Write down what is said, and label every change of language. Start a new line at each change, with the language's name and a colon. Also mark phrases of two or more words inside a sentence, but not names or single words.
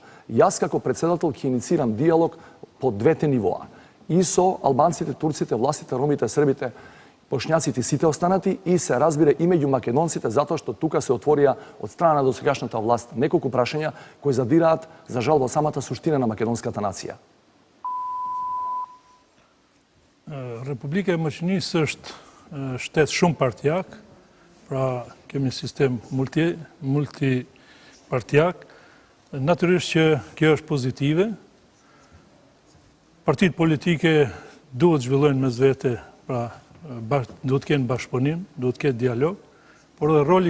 Macedonian: Јас како председател ќе иницирам диалог по двете нивоа. И со албанците, турците, властите, ромите, србите, бошњаците, сите останати и се разбира и меѓу македонците, затоа што тука се отворија од страна на досегашната власт неколку прашања кои задираат за жал во самата суштина на македонската нација.
Albanian: Republika e Maqedonisë është shtet shumë partijak, pra kemi sistem multipartijak. Natyrisht që kjo është pozitive. Partitë politike duhet zhvillojnë mes vete, pra duhet të kenë bashkëpunim, duhet të ketë dialog, por dhe roli